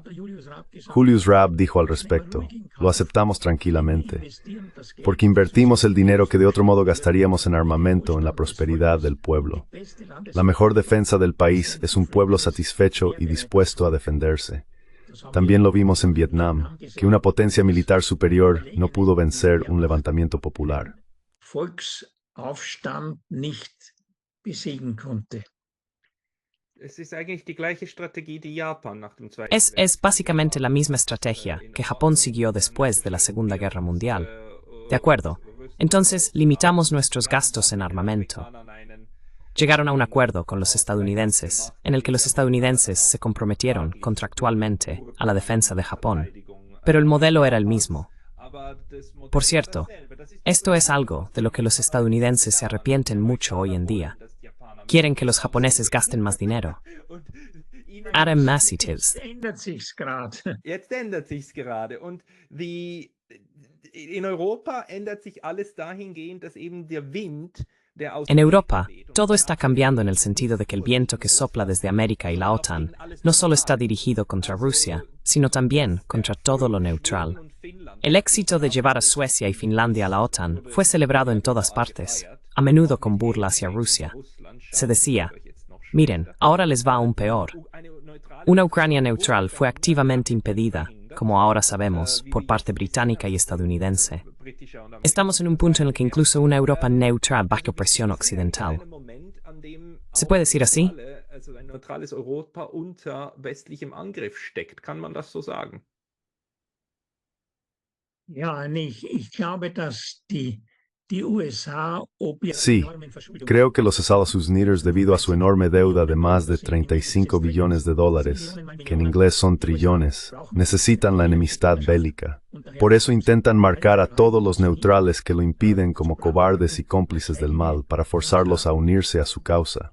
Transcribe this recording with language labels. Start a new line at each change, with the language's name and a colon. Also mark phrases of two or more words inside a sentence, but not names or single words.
Spanish: Julius Raab dijo al respecto: lo aceptamos tranquilamente, porque invertimos el dinero que de otro modo gastaríamos en armamento en la prosperidad del pueblo. La mejor defensa del país es un pueblo satisfecho y dispuesto a defenderse. También lo vimos en Vietnam, que una potencia militar superior no pudo vencer un levantamiento popular.
German: Volksaufstand nicht besiegen konnte.
Spanish: Es básicamente la misma estrategia que Japón siguió después de la Segunda Guerra Mundial. De acuerdo. Entonces, limitamos nuestros gastos en armamento. Llegaron a un acuerdo con los estadounidenses, en el que los estadounidenses se comprometieron contractualmente a la defensa de Japón. Pero el modelo era el mismo. Por cierto, esto es algo de lo que los estadounidenses se arrepienten mucho hoy en día. Quieren que los japoneses gasten más dinero. Adam Massey-Tibbs.
German: Jetzt ändert sich's gerade. Und in Europa ändert sich alles dahingehend, dass eben der Wind, der aus
Spanish: En Europa, todo está cambiando en el sentido de que el viento que sopla desde América y la OTAN no solo está dirigido contra Rusia, sino también contra todo lo neutral. El éxito de llevar a Suecia y Finlandia a la OTAN fue celebrado en todas partes, a menudo con burla hacia Rusia. Se decía: miren, ahora les va aún peor. Una Ucrania neutral fue activamente impedida, como ahora sabemos, por parte británica y estadounidense. Estamos en un punto en el que incluso una Europa neutral bajo presión occidental. ¿Se puede decir así?
German: Ein neutrales Europa unter westlichem Angriff steckt. Kann man das so sagen? Ja, ich glaube, dass die USA
Spanish: Sí, creo que los Estados Unidos, debido a su enorme deuda de más de 35 billones de dólares, que en inglés son trillones, necesitan la enemistad bélica. Por eso intentan marcar a todos los neutrales que lo impiden como cobardes y cómplices del mal para forzarlos a unirse a su causa.